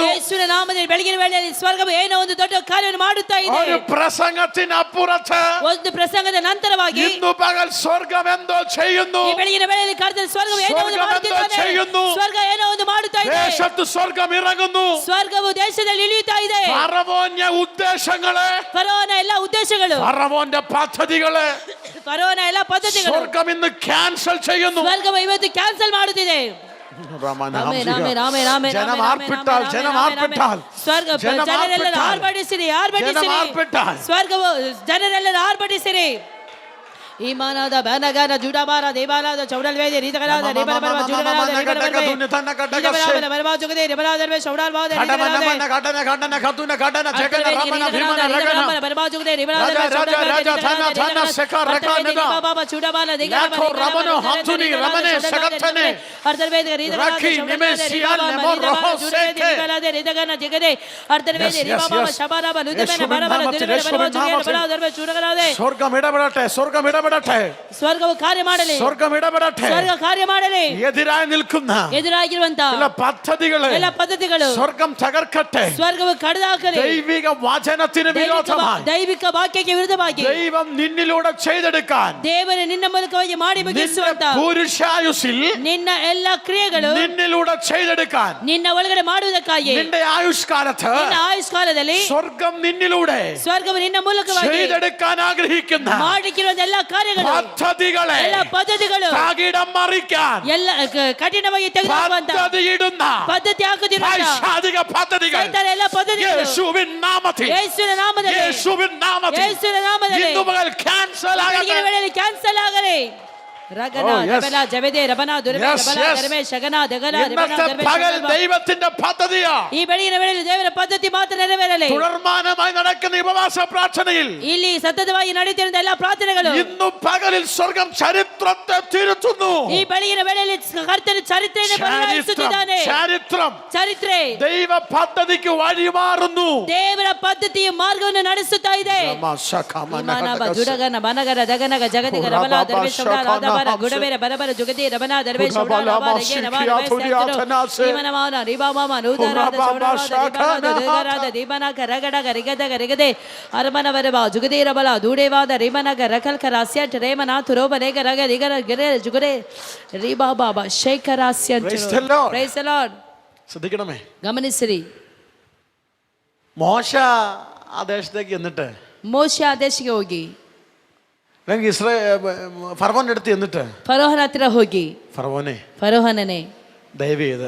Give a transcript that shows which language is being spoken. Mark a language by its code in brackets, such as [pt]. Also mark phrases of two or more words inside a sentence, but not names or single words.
[ml] യേശുവിന്റെ നാമത്തിൽ [kn] ಬೆಳಗಿನ ವೇಳೆಯಲ್ಲಿ ಸ್ವರ್ಗವು ಏನೋ ಒಂದು ದೊಡ್ಡ ಕಾರ್ಯವನ್ನು ಮಾಡುತ್ತಾ ಇದೆ. [ml] ഒരു പ്രസംഗത്തിനപ്പുറത്ത് [kn] ಒಂದು ಪ್ರಸಂಗದ ನಂತರವಾಗಿ [ml] ഇന്ന് പകൽ സ്വർഗ്ഗം എന്തോ ചെയ്യുന്നു. [kn] ಈ ಬೆಳಗಿನ ವೇಳೆಯಲ್ಲಿ ಕರ್ತನ ಸ್ವರ್ಗವು ಏನೋ ಒಂದು ಮಾಡುತ್ತಿದ್ದಾನೆ. ಸ್ವರ್ಗ ಏನೋ ಒಂದು ಮಾಡುತ್ತಾ ಇದೆ. [ml] ദേശത്ത് സ്വർഗ്ഗം ഇറങ്ങുന്നു. [kn] ಸ್ವರ್ಗವು ದೇಶದಲ್ಲಿ ಇಳಿಯುತ್ತಾ ಇದೆ. [ml] ഫറവോന്റെ ഉദ്ദേശങ്ങളെ, [kn] ಫರೋಹನ ಎಲ್ಲ ಉದ್ದೇಶಗಳು, [ml] ഫറവോന്റെ പദ്ധതികളെ [kn] ಫರೋಹನ ಎಲ್ಲ ಪದ್ಧತಿಗಳು [ml] സ്വർഗ്ഗം ഇന്ന് ക്യാൻസൽ ചെയ്യുന്നു. [kn] ಸ್ವರ್ಗವು ಇವತ್ತು ಕ್ಯಾನ್ಸಲ್ ಮಾಡುತ್ತಿದೆ. [ml] ജനം ആർപ്പിട്ടാൽ, ജനം ആർപ്പിട്ടാൽ, [kn] ಸ್ವರ್ಗ ಜನರೆಲ್ಲರೂ ಆರ್ಭಟಿಸಿರಿ, ಸ್ವರ್ಗವು ಜನರೆಲ್ಲರೂ ಆರ್ಭಟಿಸಿರಿ. ಈಮಾನಾದ ಬನಗಾನ ಜುಡಾಬಾರ ದೇವಾಲಾದ ಚೌಡಲ್ವೇದ ರೀತಕಲಾದ ರೇಬಲಬಲ ಜುಡಲಾದ ರೇಬಲಬಲ ಬಲಬಲ ಜಗದೇ ರೇಬಲಾದರ್ವೆ ಚೌಡಲ್ವಾದ ರೇಬಲಾದ ಘಟನ ಘಟನ ಖತುನ ಘಟನ ಜಗನ ರಮನ ಭೀಮನ ರಗನ ಬಲಬಲ ಜಗದೇ ರೇಬಲಾದ ರಾಜ ಥನ ಥನ ಸಕ ರಕನದ ಬಾಬಾ ಚೌಡಬಾಲ ಲಾಖೋ ರಮನ ಹಂತುನಿ ರಮನೆ ಸಗತನೆ ಅರ್ಧವೇದ ರೀತಕಲಾದ ರಖಿ ನಿಮೆಸಿಯಲ್ ನೆಮೋ ರಹೋ ಸೇಕೆ ರೇಬಲಾದ ರೇದಗನ ಜಗದೇ ಅರ್ಧವೇದ ರೇಬಾಬಾ ಶಬಾರಬ ಲುದಮೆನ ಬರಬಲ ದಿರಬಲ ಬಲಬಲ ಜಗದೇ ರೇಬಲಾದರ್ವೆ ಚೌಡಲಾದ [ml] സ്വർഗ്ഗം ഇടപെടട്ടെ, സ്വർഗ്ഗം ഇടപെടട്ടെ. ഇടപെടട്ടെ, [kn] ಸ್ವರ್ಗವು ಕಾರ್ಯ ಮಾಡಲಿ, [ml] സ്വർഗം ഇടപെടട്ടെ. [kn] ಸ್ವರ್ಗ ಕಾರ್ಯ ಮಾಡಲಿ. [ml] എതിരായി നിൽക്കുന്ന [kn] ಎದುರಾಗಿರುವಂತ [ml] എല്ലാ പദ്ധതികളെ [kn] ಎಲ್ಲ ಪದ್ಧತಿಗಳು [ml] സ്വർഗം തകർക്കട്ടെ. [kn] ಸ್ವರ್ಗವು ಕಡಿದಾಕಲಿ. [ml] ദൈവിക വചനത്തിന് വിരോധമായി [kn] ದೈವಿಕ ವಾಕ್ಯಕ್ಕೆ ವಿರುದ್ಧವಾಗಿ [ml] ദൈവം നിന്നിലൂടെ ചെയ്തെടുക്കാൻ [kn] ದೇವರು ನಿನ್ನ ಮೂಲಕವಾಗಿ ಮಾಡಿ ಮುಗಿಸುವಂತ [ml] പുരുഷായുസിൽ [kn] ನಿನ್ನ ಎಲ್ಲ ಕ್ರಿಯೆಗಳು [ml] നിന്നിലൂടെ ചെയ്തെടുക്കാൻ [kn] ನಿನ್ನ ಒಳಗಡೆ ಮಾಡುವುದಕ್ಕಾಗಿ [ml] നിന്റെ ആയുഷ്കാലത്ത് [kn] ನಿನ್ನ ಆಯುಷ್ಕಾಲದಲ್ಲಿ [ml] സ്വർഗം നിന്നിലൂടെ [kn] ಸ್ವರ್ಗವು ನಿನ್ನ ಮೂಲಕವಾಗಿ [ml] ചെയ്തെടുക്കാൻ ആഗ്രഹിക്കുന്ന [kn] ಮಾಡಿಕ್ಕಿರುವಂತ ಎಲ್ಲ ಕಾರ್ಯಗಳು [ml] പദ്ധതികളെ [kn] ಎಲ್ಲ ಪದ್ಧತಿಗಳು [ml] തകിടം മറിക്കാൻ [kn] ಎಲ್ಲ ಕಠಿಣವಾಗಿ ತೆಗೆದುಕೊಳ್ಳುವಂತ [ml] പദ്ധതിയിടുന്ന [kn] ಪದ್ಧತಿ ಹಾಕುತ್ತಿರುವಂತ [ml] പൈശാചിക പദ്ധതികൾ [kn] ಸೈತಾನ ಎಲ್ಲ ಪದ್ಧತಿಗಳು [ml] യേശുവിൻ നാമത്തിൽ [kn] ಯೇಸುವಿನ ನಾಮದಲ್ಲಿ [ml] യേശുവിൻ നാമത്തിൽ [kn] ಯೇಸುವಿನ ನಾಮದಲ್ಲಿ [ml] ഇന്നു മുതൽ ക്യാൻസൽ [kn] ಬೆಳಗಿನ [ml] ആകട്ടെ. [kn] ವೇಳೆಯಲ್ಲಿ ಕ್ಯಾನ್ಸಲ್ ಆಗಲಿ. ರಗನ [en] Oh, yes. ರಬನ ಜವೆದೆ ರಬನ ದುರ್ಬೆ Yes, ರಬನ yes. ಗರ್ಮೆ ಶಗನ ದಗನ ರಬನ [ml] ഇന്നത്തെ ಗರ್ಮೆ പകൽ ಶಗನ. ദൈവത്തിന്റെ പദ്ധതിയാ. [kn] ಈ ಬೆಳಗಿನ ವೇಳೆಯಲ್ಲಿ ದೇವರ ಪದ್ಧತಿ ಮಾತ್ರ ನೆರವೇರಲಿ. [ml] തുടർമാനമായി നടക്കുന്ന ഉപവാസ പ്രാർത്ഥനയിൽ [kn] ಇಲ್ಲಿ ಸತತವಾಗಿ ನಡೆಯುತ್ತಿರುವ ಎಲ್ಲ ಪ್ರಾರ್ಥನೆಗಳು [ml] ഇന്നു പകലിൽ സ്വർഗം ചരിത്രത്തെ തിരുത്തുന്നു. [kn] ಈ ಬೆಳಗಿನ ವೇಳೆಯಲ್ಲಿ ಕರ್ತನ ಚರಿತ್ರೆಯನ್ನು ಬದಲಾಯಿಸುತ್ತಿದ್ದಾನೆ. [ml] ചരിത്രം [kn] ಚರಿತ್ರೆ [ml] ദൈവ പദ്ധതിക്ക് വഴിമാറുന്നു. [kn] ದೇವರ ಪದ್ಧತಿಯ ಮಾರ್ಗವನ್ನು ನಡೆಸುತ್ತಾ ಇದೆ. ವಿಮಾನವ ಜುಡಗನ ಬನಗರ ದಗನಗ ಜಗದಿಗ ರಬಲ ದರ್ವೆ ಶೌಡ ರಾಧಬರ ಗುಡಬೇರ ಬರಬರ ಜುಗದಿ ರಬನ ದರ್ವೆ ಶೌಡ ರಾಬ ರಗೆ ನವ ಜೀವನಮಾನ ರಿಬಾಮಾಮ ನೂದರಾದ ಶೌಡರಾದ ರಿಬಾದ ದಗರಾದ ದೀಪನಕ ರಗಡಗ ರಿಗದಗ ರಿಗದೆ ಅರಮನವರವ ಜುಗದಿ ರಬಲ ದೂಡೇವಾದ ರಿಮನಗ ರಕಲ್ಕ ರಾಸ್ಯಟ್ ರೇಮನಾಥ ರೋಬನೇಗ ರಗ ರಿಗರ ಗಿರೆ ಜುಗರೆ ರಿಬಾಬಾಬ ಶೇಖರಾಸ್ಯ [en] Praise the Lord. Praise the Lord. [ml] ശ്രദ്ധിക്കണമേ. [kn] ಗಮನಿಸಿರಿ. [ml] മോശ ആ ദേശത്തേക്ക് എന്നിട്ട് [kn] ಮೋಶೆ ಆ ದೇಶಕ್ಕೆ ಹೋಗಿ [ml] അല്ലെങ്കിൽ ഫറവോന്റെ അടുത്ത് എന്നിട്ട് [kn] ಫರೋಹನ ಹತ್ತಿರ ಹೋಗಿ [ml] ഫറവോനെ [kn] ಫರೋಹನನೇ [ml] ദയവ് ചെയ്ത്